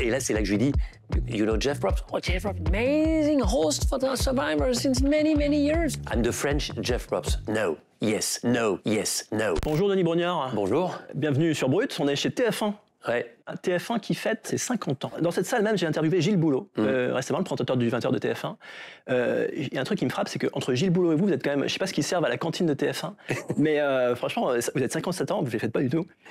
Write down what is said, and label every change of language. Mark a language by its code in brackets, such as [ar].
[fr] Et là, c'est là que je lui dis, [en] you know Jeff Probst? Oh, Jeff Probst, amazing host for the Survivor since many, many years. I'm the French Jeff Probst. No, yes, no, yes, no. [fr] Bonjour Denis Brognard. Bonjour. Bienvenue sur Brut, on est chez TF1. Ouais. TF1 qui fête ses 50 ans. Dans cette salle même, j'ai interviewé Gilles Boulot, récemment, le présentateur du 20h de TF1. Il y a un truc qui me frappe, c'est qu'entre Gilles Boulot et vous, vous êtes quand même, je sais pas ce qu'ils servent à la cantine de TF1, mais franchement, vous êtes 57 ans, vous ne les faites pas du tout.